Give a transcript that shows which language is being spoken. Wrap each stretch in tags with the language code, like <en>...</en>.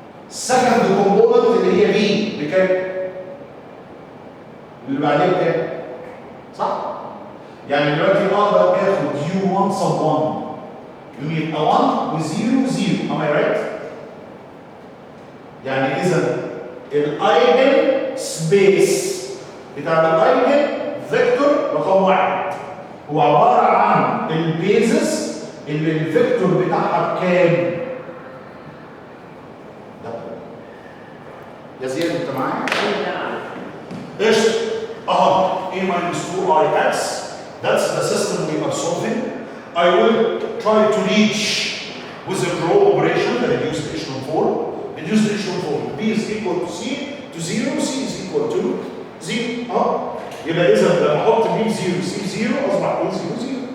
<ar>السكند كومبوننت اللي هي بي بكام؟ اللي بعدين بكام؟ صح؟ يعني دلوقتي اقدر اخد U1 sub 1 يبقى 1 و 0 0 am I right؟ يعني اذا الايجن سبيس بتاع الايجن فيكتور رقم 1 هو عباره عن البيزس اللي الفيكتور بتاعها بكام؟ ده يا زياد انت معايا؟ قشطه اهو A minus 2IX that's the system we are solving.</ar> <en>I will try to reach with a draw operation the reduced echelon form. Reduce the echelon form. B is equal to C to 0, C is equal to 0.</en> <ar>يبقى إذا لما أحط B 0 C 0 أصبح A 0 0.</ar>